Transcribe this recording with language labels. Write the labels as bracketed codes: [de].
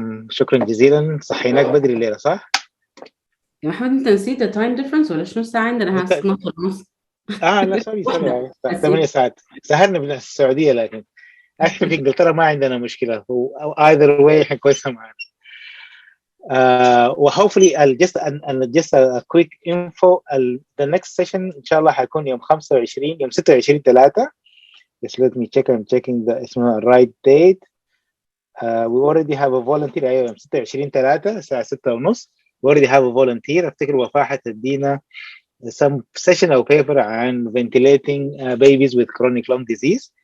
[ar] شكرا جزيلا. صحيناك بدري الليلة صح؟ يا محمد أنت نسيت التايم ديفرنس ولا شنو الساعة عندنا؟ 12:30. لا سوري 8 ساعات سهرنا من السعودية. لكن في إنجلترا ما عندنا مشكلة. [en] either way [ar] إحنا كويسة معنا. و [en] hopefully just a quick info. The next session [ar] إن شاء الله حيكون يوم [en] 26/3. Just let me check. I'm checking the right date. We already have a volunteer. [ar] أيوة يوم 26/3 الساعة 6:30. [en] We already have a volunteer. [ar] أفتكر وفاء حتدينا [en] some session أو paper عن ventilating babies with chronic lung disease.